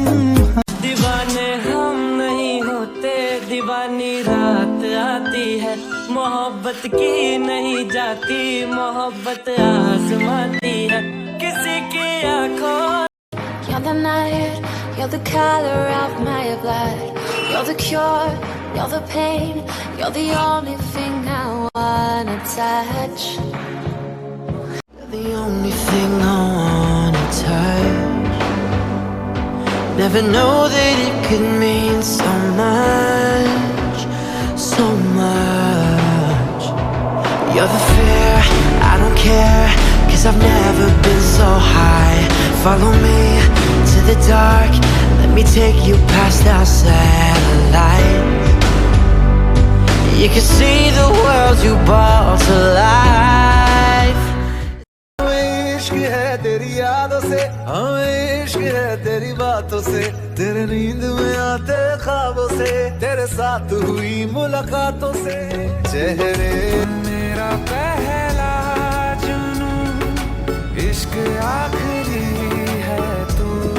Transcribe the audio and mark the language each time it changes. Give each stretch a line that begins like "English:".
Hindi: दीवाने हम नहीं होते, दीवानी रात आती है, मोहब्बत की नहीं जाती, मोहब्बत आजमाती है किसी की आंखों।
English: You're the night, you're the color of my blood, you're the cure, you're the pain, you're the only thing I wanna touch. You're the only thing I wanna touch. Never know that it could mean so much, so much. You're the fear, I don't care, 'cause I've never been so high. Follow me to the dark, let me take you past our satellites. You can see the world you brought to life.
Hindi: इश्क है तेरी यादों से, हमें इश्क है तेरी बातों से, तेरे नींद में आते ख्वाबों से, तेरे साथ हुई मुलाकातों से, चेहरे मेरा पहला जुनून, इश्क आखिरी है तू,